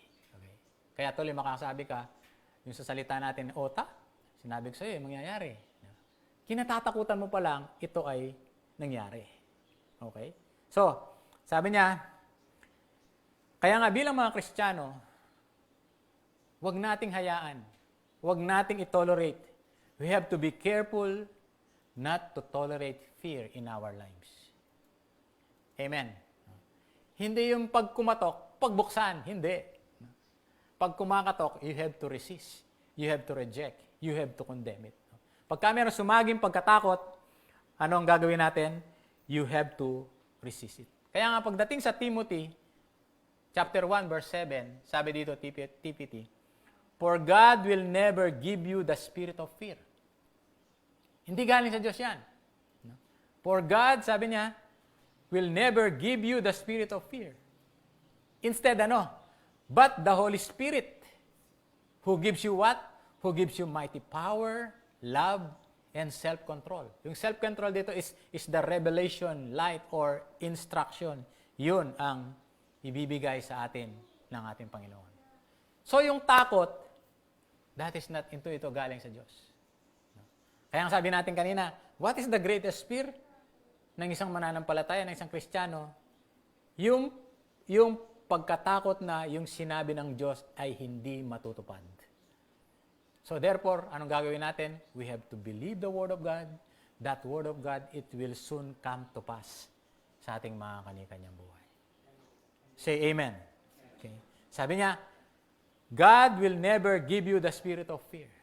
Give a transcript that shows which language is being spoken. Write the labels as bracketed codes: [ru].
[tl] Okay? Kaya tuloy makasabi ka, yung sa salita natin, sinabi ko sa iyo, mangyayari. Kinatatakutan mo pa lang, ito ay nangyari. Okay? So, sabi niya, kaya nga bilang mga Kristiyano, huwag nating hayaan, huwag nating itolerate. [en] We have to be careful not to tolerate fear in our lives. Amen. [tl] Hindi yung pag kumatok, pagbuksan, hindi. Pag kumakatok, [en] you have to resist. You have to reject. You have to condemn it. [tl] Pagka meron sumaging pagkatakot, ano ang gagawin natin? [en] You have to resist it. [tl] Kaya nga pagdating sa [en] Timothy, chapter 1, verse 7, [tl] sabi dito, [en] TPT, for God will never give you the spirit of fear. [tl] Hindi galing sa Diyos yan. [en] For God, [tl] sabi niya, [en] will never give you the spirit of fear. Instead, but the Holy Spirit, who gives you what? Who gives you mighty power, love, and self-control. Yung self-control dito is the revelation, light, or instruction. [tl] Yun ang ibibigay sa atin ng ating Panginoon. So yung takot, [en] that is not [tl] ito galing sa Diyos. Kaya ang sabi natin kanina, [en] what is the greatest fear [tl] ng isang mananampalataya, ng isang Kristiyano? Yung pagkatakot na yung sinabi ng Diyos ay hindi matutupad. So therefore, anong gagawin natin? [en] We have to believe the Word of God. That Word of God, it will soon come to pass [tl] sa ating mga kani-kanyang buhay. [en] Say amen. Okay. Sabi niya, God will never give you the spirit of fear.